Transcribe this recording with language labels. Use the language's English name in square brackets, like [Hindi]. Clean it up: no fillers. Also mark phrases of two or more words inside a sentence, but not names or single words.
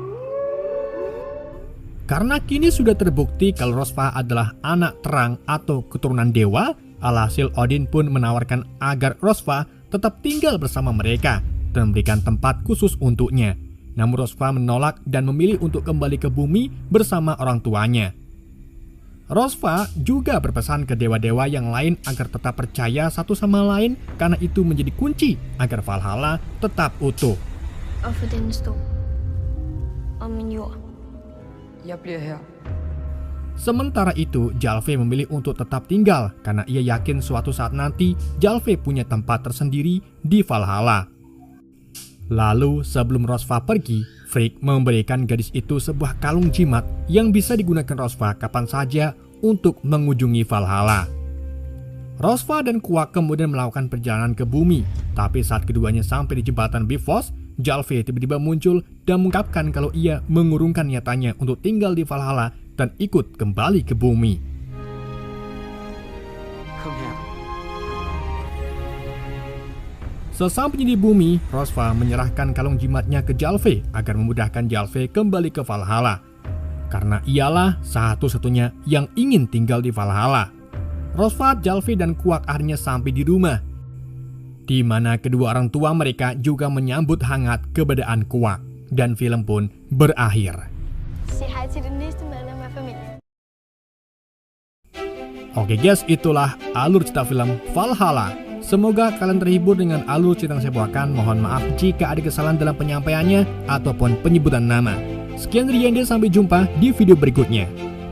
[Indonesian] Karena kini sudah terbukti kalau Rosva adalah anak terang atau keturunan dewa, alhasil Odin pun menawarkan agar Rosva tetap tinggal bersama mereka dan memberikan tempat khusus untuknya. Namun Rosva menolak dan memilih untuk kembali ke bumi bersama orang tuanya. Rosva juga berpesan ke dewa-dewa yang lain agar tetap percaya satu sama lain karena itu menjadi kunci agar Valhalla tetap utuh. [Danish] Og for denne stol. Og min jord. Jeg bliver her. [Indonesian] Sementara itu, Gjalve memilih untuk tetap tinggal karena ia yakin suatu saat nanti Gjalve punya tempat tersendiri di Valhalla. Lalu sebelum Rosva pergi, Frigg memberikan gadis itu sebuah kalung jimat yang bisa digunakan Rosva kapan saja untuk mengunjungi Valhalla. Rosva dan Quak kemudian melakukan perjalanan ke bumi, tapi saat keduanya sampai di jembatan Bifrost, Gjalve tiba-tiba muncul dan mengungkapkan kalau ia mengurungkan niatannya untuk tinggal di Valhalla dan ikut kembali ke bumi. [Danish] Kom her. [Indonesian] Sesampainya di bumi, Rosva menyerahkan kalung jimatnya ke Gjalve agar memudahkan Gjalve kembali ke Valhalla. Karena ialah satu-satunya yang ingin tinggal di Valhalla. Rosva, Gjalve, dan Quak akhirnya sampai di rumah, di mana kedua orang tua mereka juga menyambut hangat keberadaan Quak, dan film pun berakhir. [Danish] Sig hej til det næste medlem af familien. [Indonesian] Oke guys, itulah alur cerita film Valhalla. Semoga kalian terhibur dengan alur cerita yang saya bawakan. Mohon maaf jika ada kesalahan dalam penyampaiannya ataupun penyebutan nama. Sekian dari Yende, sampai jumpa di video berikutnya.